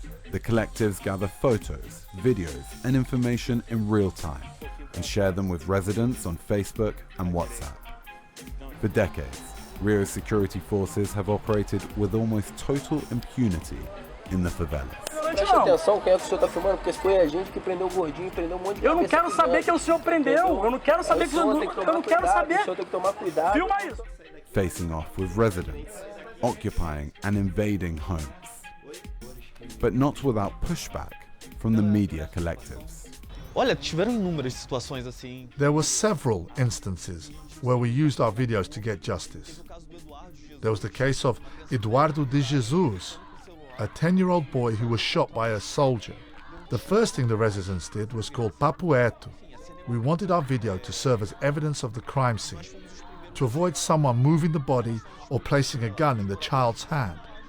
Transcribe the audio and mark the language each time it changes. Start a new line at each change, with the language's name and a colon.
English: The collectives gather photos, videos, and information in real time and share them with residents on Facebook and WhatsApp. For decades, Rio's security forces have operated with almost total impunity in the favelas.
Portuguese: Preste atenção quem é que o senhor está filmando, porque foi a gente que prendeu o gordinho, prendeu um monte de Eu não quero saber quem o senhor prendeu. Eu não quero saber que o senhor não quero saber. O senhor tem que tomar cuidado. Filma isso.
English: Facing off with residents, occupying and invading homes. But not without pushback from the media collectives.
Portuguese: Olha, tiveram inúmeras situações assim.
English: There were several instances where we used our videos to get justice. There was the case of Eduardo de Jesus, a 10-year-old boy who was shot by a soldier. The first thing the residents did was call Papo Reto. We wanted our video to serve as evidence of the crime scene, to avoid someone moving the body or placing a gun in the child's hand.